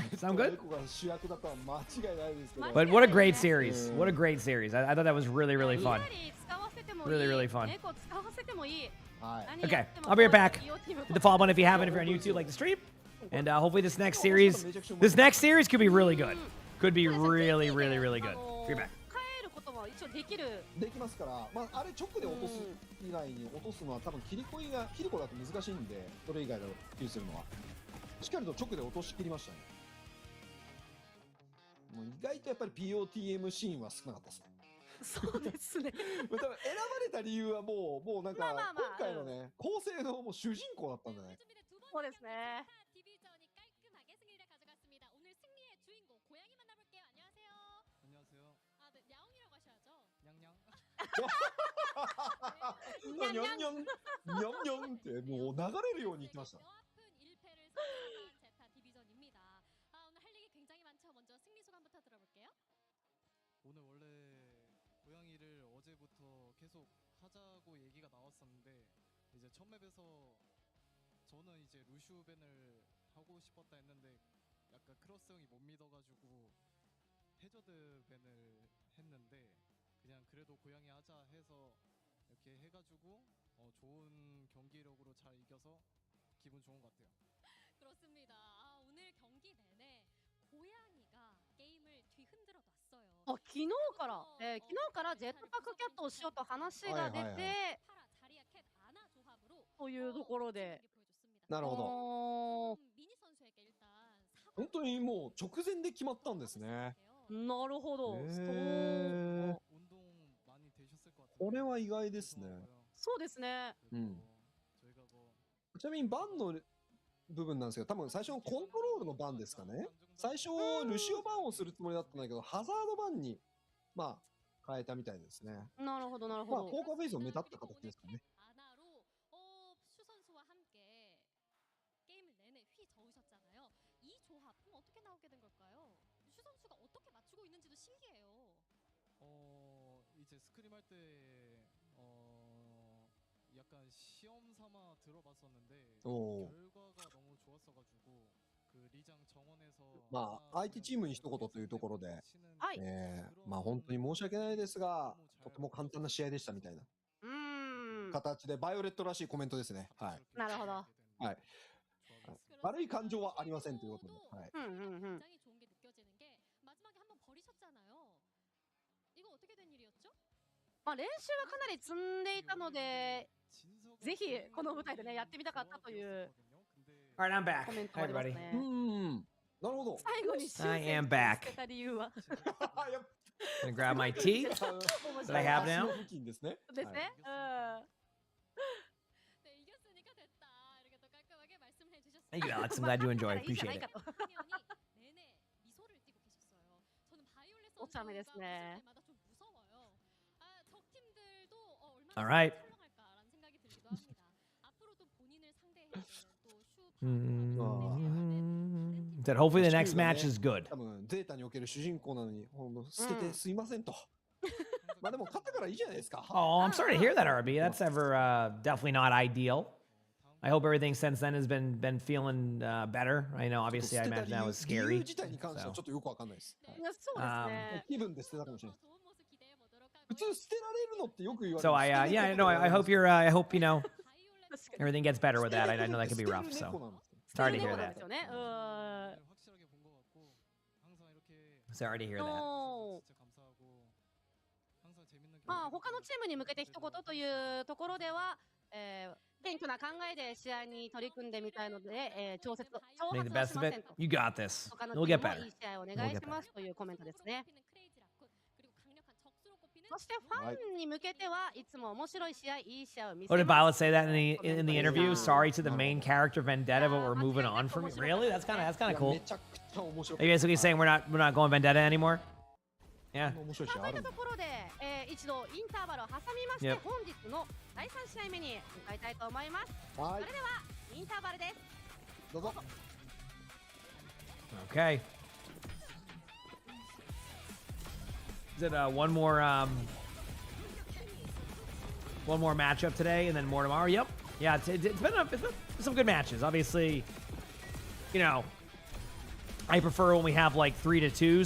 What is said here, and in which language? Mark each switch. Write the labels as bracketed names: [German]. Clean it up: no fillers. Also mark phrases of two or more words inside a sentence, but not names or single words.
[English] Sound good? But what a great series! What a great series! I thought that was really, really fun. Really, really fun. Okay, I'll be right back. Hit the follow button if you haven't, if you're on YouTube, like the stream, and hopefully this next series could be really good. Could be really, really, really good. Be right back. [Japanese] できますから、まあ、あれ直で落とす以外に落とすのは多分キリコだと難しいんで、それ以外で普及するのはしっかりと直で落としきりましたね。もう意外とやっぱり POTM シーンは少なかったですね。そうですね。多分選ばれた理由はもうなんか今回のね構成のもう主人公だったんだね。そうですね。にゃんにゃんってもう流れるように言ってました。 [Korean] 오늘 원래 고양이를 어제부터 계속 하자고 얘기가 나왔었는데 이제 첫 맵에서 저는 이제 루시우 밴을 하고 싶었다 했는데 약간 크로스 형이 못 믿어가지고 해저드 밴을 했는데 그냥 그래도 고양이 하자 해서 이렇게 해가지고 좋은 경기력으로 잘 이겨서 기분 좋은 것 같아요. 그렇습니다. 오늘 경기 내내 고양이가 게임을 뒤흔들어 놨어요. [Japanese] 昨日からジェットパックキャットをしようと話が出て、というところで。なるほど。本当にもう直前で決まったんですね。なるほど。これは意外ですね。そうですね。ちなみにバンの部分なんですけど、多分最初のコントロールのバンですかね。最初ルシオバンをするつもりだったんだけど、ハザードバンにまあ変えたみたいですね。なるほどなるほど。まあポーカーフェイスを目立った形ですかね。 [Korean] 이제 스크림 할 때 약간 시험 삼아 들어봤었는데 결과가 너무 좋았어가지고 그 리장 정원에서 [Japanese] まあ相手チームに一言というところで、まあ本当に申し訳ないですが、とても簡単な試合でしたみたいな形でバイオレットらしいコメントですね。はい。なるほど。はい。悪い感情はありませんということで。はい。 [Korean] 하셨잖아요. 이거 어떻게 된 일이었죠? [Japanese] まあ、練習はかなり積んでいたので、ぜひこの舞台でね、やってみたかったという [English] All right, I'm back. [Japanese] コメント [English] Hi, [Japanese] があります [English] everybody. [Japanese] ね。なるほど。最後に修 [English] I [Japanese] 正 [English] am [Japanese] に [English] back. [Japanese] つけた理由はやっ [English] Gonna grab my tea [Japanese] 面 [English] that [Japanese] 白 [English] I [Japanese] い [English] have [Japanese] 足 [English] now. [Japanese] の付近ですね。ですね。 [Korean] 네, 이겼으니까 됐다. 이렇게 또 깔끔하게 말씀을 해주셨어요. [English] Thank you, Alex. [Japanese] うん。 [English] I'm glad you [Japanese] 勝ったか [English] enjoyed. [Japanese] らいいじゃな [English] Appreciate [Japanese] い [English] it. [Japanese] かと。 [Korean] 내내 미소를 띠고 계셨어요. 저는 바이올렛 어, 짬이 선수가 웃을 됐네. 때마다 좀 무서워요. 아, 적 팀들도 얼마나 [English] All right. [Korean] 설렁할까라는 생각이 들기도 합니다. 앞으로도 본인을 상대해야 되는 또슈 [English] Said hopefully the next match is good. [Japanese] 多分ゼータにおける主人公なのに、捨ててすいませんと。まあでも勝ったからいいじゃないですか。 [English] Oh, I'm sorry to hear that, RB. That's ever definitely not ideal. I hope everything since then has been feeling better. I know, [Japanese] ちょっと [English] obviously, [Japanese] 捨 [English] I [Japanese] てた [English] imagine [Japanese] 理 [English] that [Japanese] 由 [English] was [Japanese] 理由 [English] scary. [Japanese] 自体に関しては [English] So. [Japanese] ちょっとよくわかんないです。いや、そうですね。気分で捨てたかもしれない。 [Korean] 좋은 모습 기대해 보도록 [Japanese] 普通 [Korean] 하고요. [Japanese] 捨てられるのってよく言われる。 [English] So I yeah, I know. I hope you're. I hope you know [Korean] 바이올렛 [English] everything gets better with that. I know that can be rough. [Japanese] 捨てる [English] So [Japanese] 猫なんですよ。 [English] sorry to [Japanese] そう [English] hear [Japanese] なん [English] that. [Japanese] ですよね。 [Korean] 확실하게 본 것 같고 항상 이렇게 [English] Sorry to hear that. [Japanese] の [Korean] 진짜 감사하고 항상 재밌는 [Japanese] まあ、他のチームに向けて一言というところでは、謙虚な考えで試合に取り組んでみたいので、挑 [English] Make the [Japanese] 発は [English] best [Japanese] し [English] of [Japanese] ません [English] it. [Japanese] と。 [English] You got this. [Japanese] 他の [English] You'll [Japanese] チ [English] get [Japanese] ームも [English] better. [Japanese] いい試合をお願いしますというコメントですね。 [Korean] 꼽히는 크레이지 라쿤 그리고 강력한 적수로 꼽히는 [Japanese] そしてファンに向けてはいつも面白い試合、いい試合を見せ [English] What did [Japanese] ま [English] Violet [Japanese] す。 [English] say that in the interview? Sorry to the main character Vendetta, but we're Yeah, moving I on think from it. that's Really? That's kind of cool. [Japanese] めちゃくちゃ面白 [English] Are you basically saying we're not going Vendetta anymore? Yeah. [Japanese] 面白いまあ、そういしあるんだったところで、一度インターバルを挟みまして、 [English] Yep. [Japanese] 本日の第3試合目に向かいたいと思います。はいそれではインターバルです。どうぞ [English] Okay. Is it one more matchup today and then more tomorrow? Yep. Yeah, it's been some good matches. Obviously, you know, I prefer when we have like 3-2.